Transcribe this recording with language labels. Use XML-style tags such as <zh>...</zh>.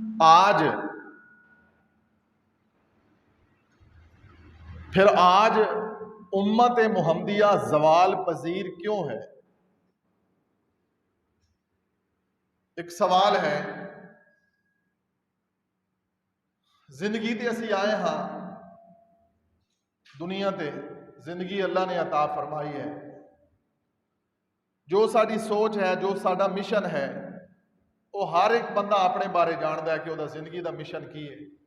<ur>آج پھر آج امت محمدیہ زوال پذیر کیوں ہے؟ ایک سوال ہے.</ur> <pa>زندگی تے اسی آئے ہاں دنیا تے، زندگی اللہ نے عطا فرمائی ہے. جو ساری سوچ ہے، جو ساڈا مشن ہے، وہ ہر ایک بندہ اپنے بارے جانتا ہے کہ وہ زندگی دا مشن کی ہے.</pa>